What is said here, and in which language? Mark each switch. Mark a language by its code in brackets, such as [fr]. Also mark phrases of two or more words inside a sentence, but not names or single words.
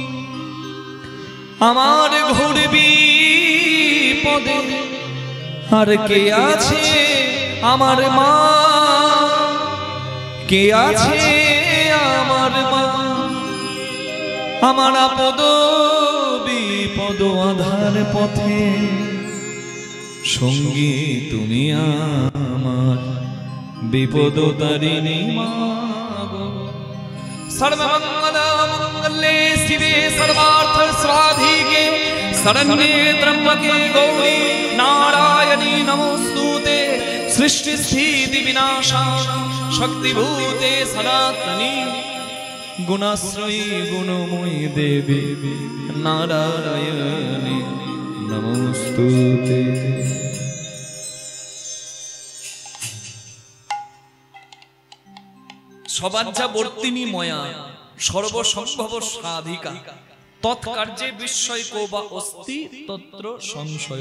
[bn] আমার ঘোর বিপদে আর কে আছে আমার মা, কে আছে আমার মা, আমার আপদ বিপদ আধার পথে, সঙ্গী তুমি আমার, বিপদ তারিণী মা গো। [sa] सर्वमंगल मंगले शिवे सर्वार्थ स्वाधिके शरण्ये त्र्यंबके गौरी नारायणी नमोस्तुते সৃষ্টি স্থিতি বিনাশান শক্তিভূতে সনাতনী গুণাশ্রয়ী গুণময়ী দেবী নারায়ণী নমস্তুতে। সবাজ্যা বর্তিনী ময়া সর্বসম্ভব সাধিকা তৎকার্যে বিস্ময় কোবা অস্তি তত্র সংশয়।